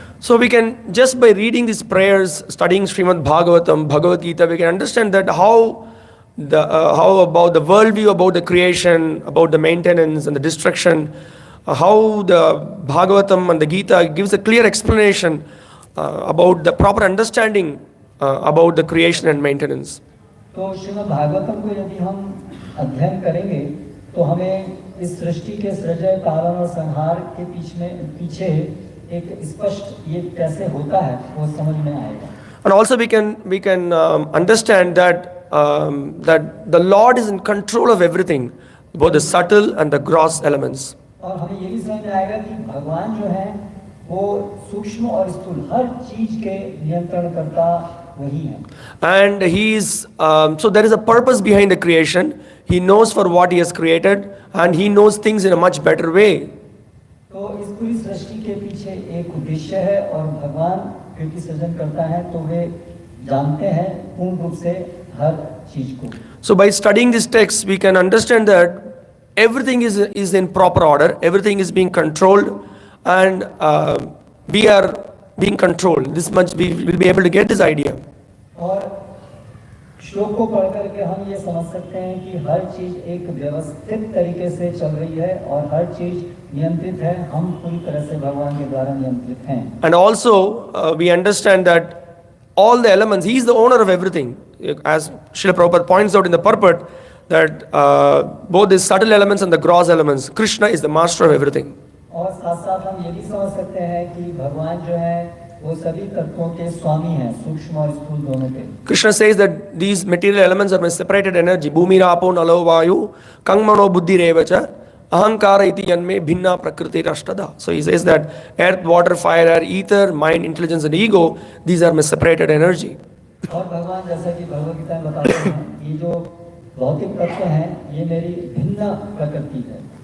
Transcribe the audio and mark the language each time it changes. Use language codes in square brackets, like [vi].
[en] So we can, just by reading these prayers, studying Śrīmad-Bhāgavatam, Bhagavad Gita, we can understand that how about the worldview, about the creation, about the maintenance and the destruction, how the Bhagavatam and the Gita gives a clear explanation about the proper understanding about the creation and maintenance. [hi] तो श्रीमद् भागवतम को यदि हम अध्ययन करेंगे तो हमें इस सृष्टि के सृजन, पालन और संहार के पीछे एक स्पष्ट ये कैसे होता है वो समझ में आएगा. [en] And also we can understand that that the Lord is in control of everything, both the subtle and the gross elements. [hi] और हमें ये भी समझ में आएगा कि भगवान जो है वो सूक्ष्म और स्थूल हर चीज के नियंत्रणकर्ता वही है. [en] And he is so there is a purpose behind the creation. He knows for what he has created and he knows things in a much better way. [hi] तो इस पूरी सृष्टि के पीछे एक उद्देश्य है और भगवान क्योंकि सृजन करता है तो वे जानते हैं पूर्ण रूप से हर चीज को. [en] So by studying this text we can understand that everything is in proper order, everything is being controlled and we are being controlled. This much we will be able to get this idea. [hi] और श्लोक को पढ़ करके हम ये समझ सकते हैं कि हर चीज एक व्यवस्थित तरीके से चल रही है और हर चीज नियंत्रित है. हम पूरी तरह से भगवान के द्वारा नियंत्रित हैं. [en] And also we understand that all the elements, he is the owner of everything. As Srila Prabhupada points out in the purport that both the subtle elements and the gross elements, Krishna is the master of everything. [hi] और साथ साथ हम ये भी समझ सकते हैं कि भगवान जो है वो सभी तत्वों के स्वामी हैं, सूक्ष्म और स्थूल दोनों के. [en] Krishna says that these material elements are my separated energy. [sa] Bhumi rapo nalo vayu kangmano buddhi revacha ahankara iti yanme bhinna prakriti rashtada. [en] So he says that earth, water, fire, air, ether, mind, intelligence and ego, these are my separated energy. [hi] और भगवान जैसा कि भगवद गीता में बताते हैं ये जो भौतिक तत्व हैं ये मेरी भिन्न प्रकृति है.